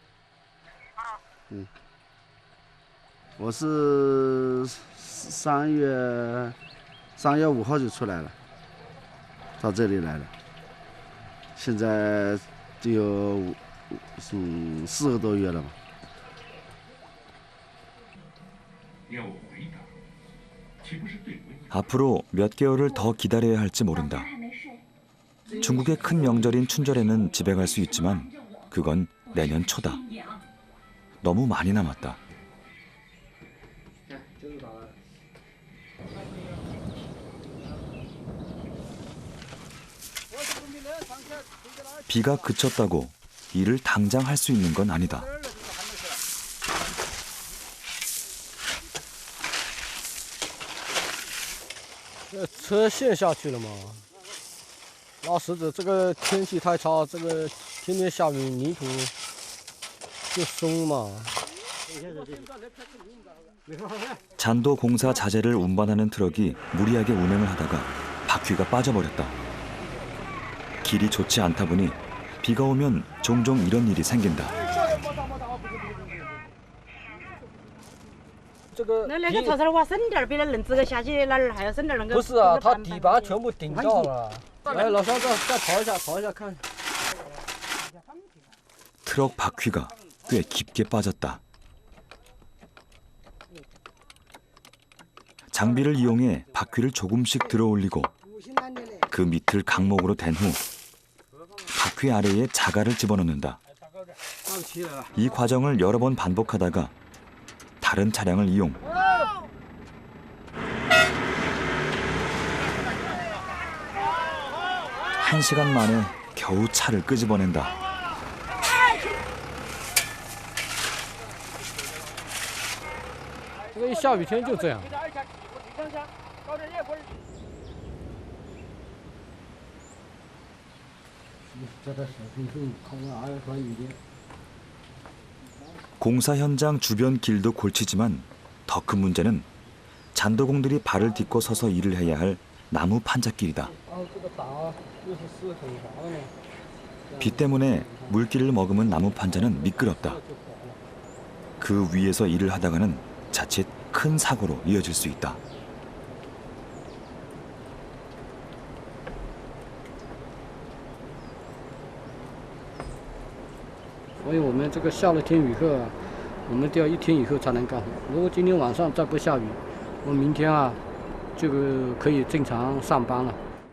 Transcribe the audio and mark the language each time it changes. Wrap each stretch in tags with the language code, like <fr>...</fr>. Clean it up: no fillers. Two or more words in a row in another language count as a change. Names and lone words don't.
<zh>我是3月5号就出来了，到这里来了。现在就有4个多月了吧。</zh> <ko>앞으로 몇 개월을 더 기다려야 할지 모른다. 중국의 큰 명절인 춘절에는 집에 갈 수 있지만 그건 내년 초다. 너무 많이 남았다. 비가 그쳤다고 일을 당장 할 수 있는 건 아니다.</ko> <zh>车陷下去了嘛？那石子这个天气太差，这个天天下雨，泥土就松嘛。</zh> <ko>잔도 공사 자재를 운반하는 트럭이 무리하게 운행을 하다가 바퀴가 빠져버렸다. 길이 좋지 않다 보니 비가 오면 종종 이런 일이 생긴다.</ko> <zh>这个那个草草的话省点儿，比那轮子个下去哪儿还要省点儿那个。不是啊，它底板全部顶掉了。来，老乡再刨一下看。</zh> <ko>트럭 바퀴가 꽤 깊게 빠졌다. 장비를 이용해 바퀴를 조금씩 들어올리고 그 밑을 강목으로 댄 후 바퀴 아래에 자갈을 집어넣는다. 이 과정을 여러 번 반복하다가 다른 차량을 이용 한 시간 만에 겨우 차를 끄집어낸다.</ko> <zh>这一下雨天就这样。</zh> <ko>공사 현장 주변 길도 골치지만 더 큰 문제는 잔도공들이 발을 딛고 서서 일을 해야 할 나무 판잣길이다. 비 때문에 물기를 머금은 나무 판자는 미끄럽다. 그 위에서 일을 하다가는 자칫 큰 사고로 이어질 수 있다.</ko> <zh>所以我们这个下了天雨后啊，我们都要1天以后才能干活。如果今天晚上再不下雨，我明天啊就可以正常上班了。</zh>